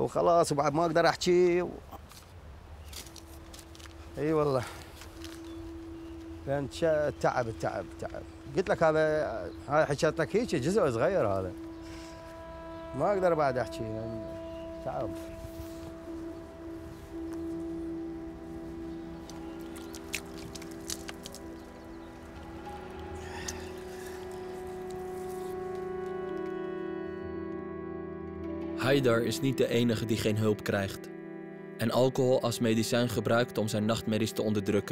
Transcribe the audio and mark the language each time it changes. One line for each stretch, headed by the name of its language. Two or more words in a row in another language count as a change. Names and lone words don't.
Arabic: وخلاص وبعد ما اقدر احكي اي والله لان تعب التعب تعب. قلت لك هذا حكيت لك هيك جزء صغير هذا ما اقدر بعد احكي يعني تعب.
Dutch: Haidar is niet de enige die geen hulp krijgt en alcohol als medicijn gebruikt om zijn nachtmerries te onderdrukken.